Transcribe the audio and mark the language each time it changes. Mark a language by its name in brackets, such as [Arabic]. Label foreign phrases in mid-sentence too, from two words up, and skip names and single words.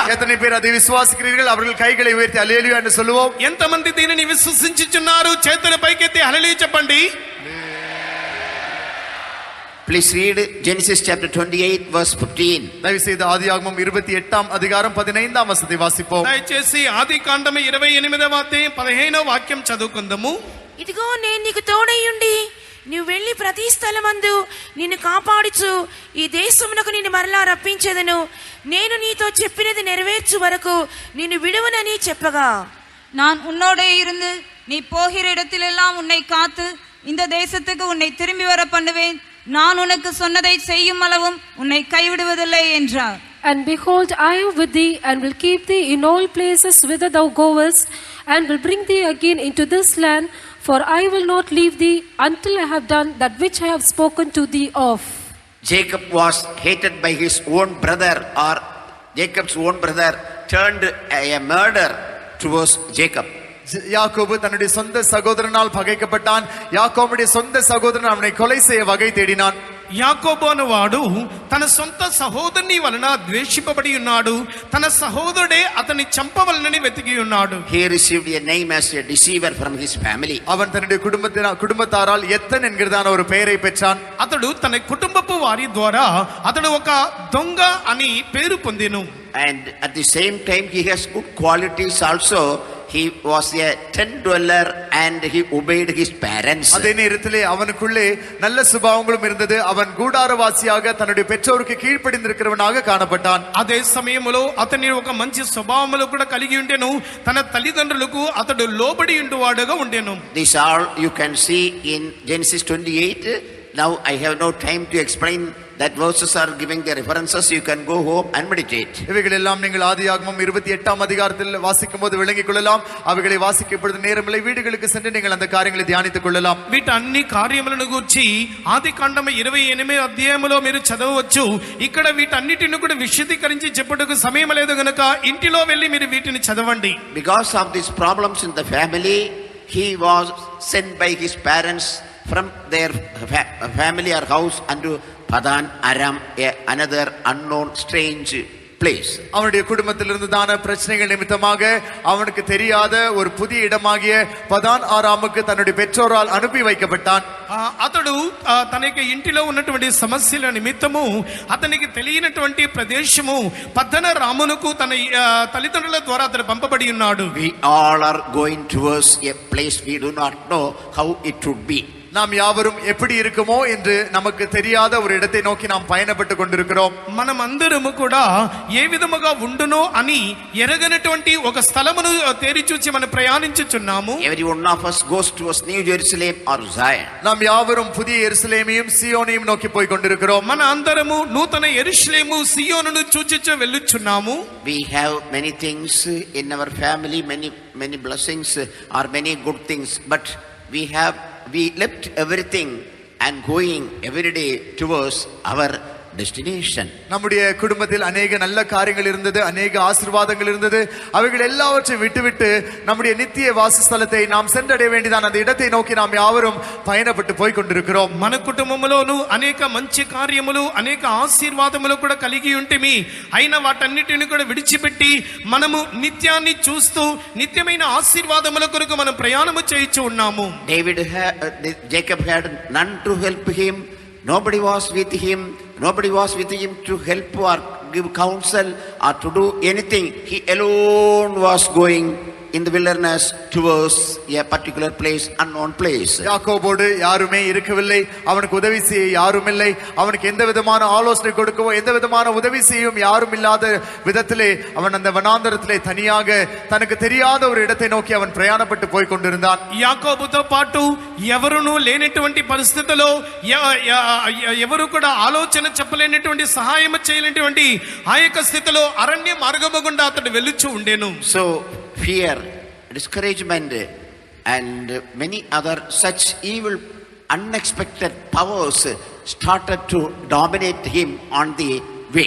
[Tamil] எத்தனை பேர் அதை விசுவாசிக்கிறீர்கள்? அவர்கள் கைகளை உயர்த்தி ஹல்லேலூயா என்று சொல்லுவோம். [Telugu] ఎంతమంది దీనిని విశ్వసించుచున్నారు? చేతుల పైకెత్తి హల్లెలూయా చెప్పండి. [English] Please read Genesis chapter 28 verse 15. [Tamil] தயவு செய்து ஆதியாகமம் 28ஆம் அதிகாரம் 15ஆம் வசனத்தை வாசிப்போம். [Telugu] దయచేసి ఆదికాండము 28వ అధ్యాయం 15వ వాక్యం చదువుకుందాము. ఇదిగో నేను నీకు తోడయ్యుండి నీవు వెళ్ళి ప్రతి స్థలమందు నిన్ను కాపాడుచు ఈ దేశమునకు నిన్ను మరలా రప్పించేదను, నేను నీతో చెప్పినది నెరవేర్చు వరకు నిన్ను విడువనని చెప్పగా, [Tamil] நான் உன்னோடே இருந்து நீ போகிற இடத்திலெல்லாம் உன்னை காத்து இந்த தேசத்துக்கு உன்னை திரும்பி வர பண்ணுவேன், நான் உனக்கு சொன்னதை செய்யும் அளவும் உன்னை கைவிடுவதில்லை என்றார். [English] And behold, I am with thee, and will keep thee in all places whither thou goest, and will bring thee again into this land, for I will not leave thee until I have done that which I have spoken to thee of. Jacob was hated by his own brother, or Jacob's own brother turned a murder towards Jacob. [Tamil] யாக்கோபு தன்னுடைய சொந்த சகோதரனால் பகைக்கப்பட்டான். யாக்கோபுடைய சொந்த சகோதரன் அவனை கொலை செய்ய வகை தேடினான். [Telugu] యాకోబు అనువాడు తన సొంత సహోదరుని వలన ద్వేషింపబడి ఉన్నాడు. తన సహోదరుడే అతన్ని చంపవలనని వెతికి ఉన్నాడు. [English] He received a name as a deceiver from his family. [Tamil] அவன் தன்னுடைய குடும்பத்தாரால் எத்தன் என்கிறதான ஒரு பெயரை பெற்றான். [Telugu] అతడు తన కుటుంబపు వారి ద్వారా అతడు ఒక దొంగ అని పేరు పొందెను. [English] And at the same time he has good qualities also. He was a tent dweller and he obeyed his parents. [Tamil] அதே நேரத்திலே அவனுக்குள்ளே நல்ல சுபாவங்களும் இருந்தது. அவன் கூடாரவாசியாக தன்னுடைய பெற்றோருக்கு கீழ்ப்படிந்திருக்கிறவனாக காணப்பட்டான். [Telugu] అదే సమయంలో అతని ఒక మంచి స్వభావములు కూడా కలిగి ఉండెను. తన తల్లిదండ్రులకు అతడు లోబడి ఉండువాడుగా ఉండెను. [English] This all you can see in Genesis 28. Now I have no time to explain that verses are giving the references. You can go home and meditate. [Tamil] இவைகள் எல்லாம் நீங்கள் ஆதியாகமம் 28ஆம் அதிகாரத்தில் வாசிக்கும் போது விளங்கிக் கொள்ளலாம். அவைகளை வாசிக்கப்படும் நேரமில்லை, வீடுகளுக்கு சென்று நீங்கள் அந்த காரியங்களை தியானித்துக் கொள்ளலாம். [Telugu] వీటన్ని కార్యములను గూర్చి ఆదికాండము 28 అధ్యాయములో మీరు చదవవచ్చు. ఇక్కడ వీటన్నిటిని కూడా విశదీకరించి చెప్పుటకు సమయం లేదు గనుక ఇంటిలో వెళ్ళి మీరు వీటిని చదవండి. [English] Because of these problems in the family, he was sent by his parents from their family or house unto Padan Aram, another unknown strange place. [Tamil] அவனுடைய குடும்பத்திலிருந்துதான பிரச்சனைகள் நிமித்தமாக அவனுக்கு தெரியாத ஒரு புதிய இடமாகிய பதான் ஆராமுக்கு தன்னுடைய பெற்றோரால் அனுப்பி வைக்கப்பட்டான். [Telugu] అతడు తనకి ఇంటిలో ఉన్నటువంటి సమస్యల నిమిత్తము అతనికి తెలియనటువంటి ప్రదేశము పద్దన రామునకు తన తల్లిదండ్రుల ద్వారా అతడు పంపబడి ఉన్నాడు. [English] We all are going towards a place we do not know how it would be. [Tamil] நாம் யாவரும் எப்படி இருக்குமோ என்று நமக்கு தெரியாத ஒரு இடத்தை நோக்கி நாம் பயணப்பட்டு கொண்டிருக்கிறோம். [Telugu] మనమందరము కూడా ఏ విధముగా ఉండునో అని ఎరగనటువంటి ఒక స్థలమును తేరి చూచి మనం ప్రయాణించుచున్నాము. [English] Every one of us goes towards New Jerusalem or Zion. [Tamil] நாம் யாவரும் புதிய எருசலேமையும் சீயோனையும் நோக்கி போய் கொண்டிருக்கிறோம். [Telugu] మన అందరము నూతన యెరూషలేము సియోనును చూచుచు వెళ్ళుచున్నాము. [English] We have many things in our family, many blessings or many good things, but we left everything and going every day towards our destination. [Tamil] நம்முடைய குடும்பத்தில் अनेक நல்ல காரியங்கள் இருந்தது, अनेक ஆசீர்வாதங்கள் இருந்தது. அவைகள் எல்லாவற்றையும் விட்டுவிட்டு நம்முடைய நித்திய வாசஸ்தலத்தை நாம் சென்றடைய வேண்டியதான அந்த இடத்தை நோக்கி நாம் யாவரும் பயணப்பட்டு போய் கொண்டிருக்கிறோம். [Telugu] మన కుటుంబములోను అనేక మంచి కార్యములు అనేక ఆశీర్వాదములు కూడా కలిగి ఉంటేమి అయినా వాటన్నిటిని కూడా విడిచిపెట్టి మనము నిత్యాన్ని చూస్తూ నిత్యమైన ఆశీర్వాదముల కొరకు మనం ప్రయాణము చేయుచు ఉన్నాము. [English] Jacob had none to help him. Nobody was with him. Nobody was with him to help or give counsel or to do anything. He alone was going in the wilderness towards a particular place, unknown place. [Tamil] யாக்கோபோடு யாருமே இருக்கவில்லை, அவனுக்கு உதவி செய்ய யாரும் இல்லை, அவனுக்கு எந்த விதமான ஆலோசனை கொடுக்கவோ எந்த விதமான உதவி செய்யும் யாரும் இல்லாத விதத்திலே அவன் அந்த வனாந்தரத்திலே தனியாக தனக்கு தெரியாத ஒரு இடத்தை நோக்கி அவன் பிரயாணப்பட்டு போய் கொண்டிருந்தான். [Telugu] యాకోబుతో పాటు ఎవరునూ లేనటువంటి పరిస్థితిలో ఎవరు కూడా ఆలోచన చెప్పలేనటువంటి సహాయం చేయలేనటువంటి ఆ యొక్క స్థితిలో అరణ్య మార్గము గుండా అతడు వెళ్ళుచు ఉండెను. [English] So fear, discouragement and many other such evil unexpected powers started to dominate him on the way.